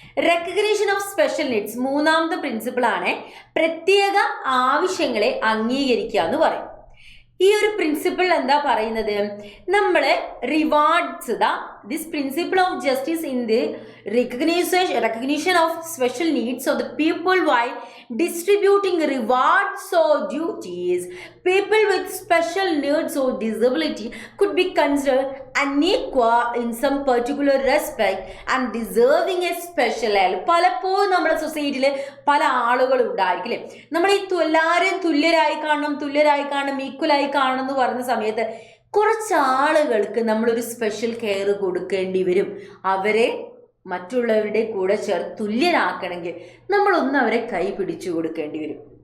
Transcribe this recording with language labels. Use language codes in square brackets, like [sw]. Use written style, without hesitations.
[en] recognition of special needs, [ml] മൂന്നാമത്തെ principle ആണ് പ്രത്യേക ആവശ്യങ്ങളെ അംഗീകരിക്കുക എന്ന് പറയും. ഈ ഒരു പ്രിൻസിപ്പിൾ എന്താ പറയുന്നത്, നമ്മൾ [en] Rewards this principle of justice in the recognition of special needs of the people while distributing rewards or duties. People with special needs or disability could be considered unequal in some particular respect and deserving a special help. [ml] പലപ്പോഴും നമ്മുടെ സൊസൈറ്റിയിൽ പല ആളുകളും ഉണ്ടായിരിക്കില്ലേ, നമ്മൾ ഈ എല്ലാവരെയും തുല്യരായി കാണണം, ഈക്വലായി കാണണം എന്ന് പറയുന്ന സമയത്ത് കുറച്ച് ആളുകൾക്ക് നമ്മളൊരു സ്പെഷ്യൽ കെയർ കൊടുക്കേണ്ടി വരും. അവരെ മറ്റുള്ളവരുടെ കൂടെ ചേർത്ത് തുല്യരാക്കണമെങ്കിൽ നമ്മളൊന്ന് അവരെ കൈ പിടിച്ചു കൊടുക്കേണ്ടി വരും.